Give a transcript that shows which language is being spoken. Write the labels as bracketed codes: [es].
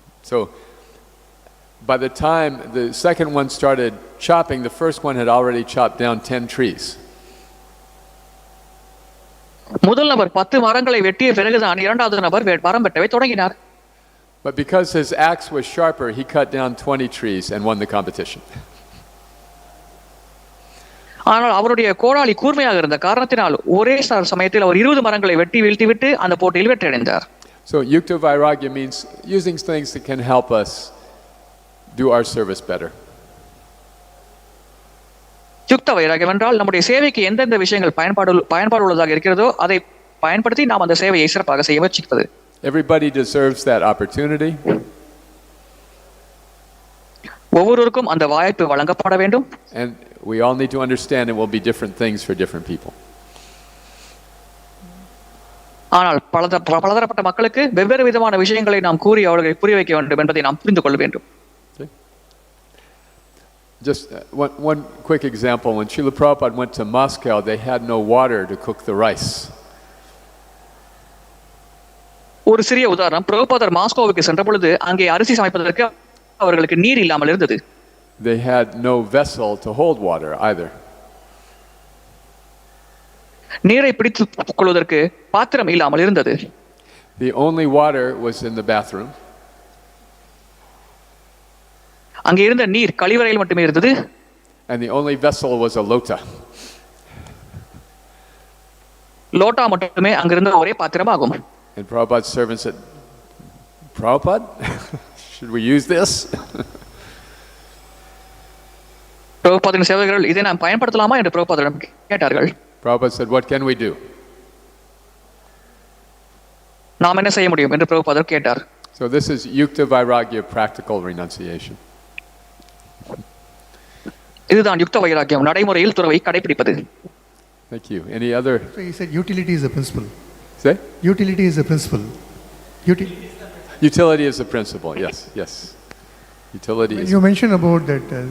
[en] So by the time the second one started chopping, the first one had already chopped down 10 trees. [ta] முதல் நபர் 10 மரங்களை வெட்டிய பிறகுதான் இரண்டாவது நபர் மரம் வெட்டவே தொடங்கினார். [en] But because his axe was sharper, he cut down 20 trees and won the competition. [ta] ஆனால் அவருடைய கோடாலி கூர்மையாக இருந்த காரணத்தினால் ஒரே சமயத்தில் அவர் 20 மரங்களை வெட்டி வீழ்த்திவிட்டு அந்த போட்டியில் வெற்றி அடைந்தார். [en] So yukta vairagya means using things that can help us do our service better. [ta] யுக்த வைராகியம் என்றால் நம்முடைய சேவைக்கு எந்தெந்த விஷயங்கள் பயன்பாடு உள்ளதாக இருக்கிறதோ அதை பயன்படுத்தி நாம் அந்த சேவையை சிறப்பாக செய்ய முயற்சிப்பது. [en] Everybody deserves that opportunity. [ta] ஒவ்வொருவருக்கும் அந்த வாய்ப்பு வழங்கப்பட வேண்டும். [en] And we all need to understand it will be different things for different people. [ta] ஆனால் பலதரப்பட்ட மக்களுக்கு வெவ்வேறு விதமான விஷயங்களை நாம் கூறி அவர்களை புரிய வைக்க வேண்டும் என்பதை நாம் புரிந்து கொள்ள வேண்டும். [en] Just one quick example. When Srila Prabhupada went to Moscow, they had no water to cook the rice. [ta] ஒரு சிறிய உதாரணம், பிரபுபாதர் மாஸ்கோவுக்கு சென்ற பொழுது அங்கே அரிசி சமைப்பதற்கு அவர்களுக்கு நீர் இல்லாமல் இருந்தது. [en] They had no vessel to hold water either. [ta] நீரை பிடித்துக் கொள்வதற்கு பாத்திரம் இல்லாமல் இருந்தது. [en] The only water was in the bathroom. [ta] அங்கே இருந்த நீர் கழிவறையில் மட்டுமே இருந்தது. [en] And the only vessel was a lota. [ta] Lota மட்டுமே அங்கிருந்த ஒரே பாத்திரமாகும். [en] And Prabhupada's servant said, Prabhupada, should we use this? [ta] பிரபுபாதின் சேவகர்கள் இதை நாம் பயன்படுத்தலாமா என்று பிரபுபாதரிடம் கேட்டார்கள். [en] Prabhupada said, what can we do? [ta] நாம் என்ன செய்ய முடியும் என்று பிரபுபாதர் கேட்டார். [en] So this is yukta vairagya, practical renunciation. [ta] இதுதான் யுக்த வைராக்கியம், நடைமுறையில் துறவை கடைபிடிப்பது. [en] Thank you. Any other? So he said utility is the principle. Say? Utility is the principle. Utility is the principle. Yes, yes. Utility is. You mentioned about that.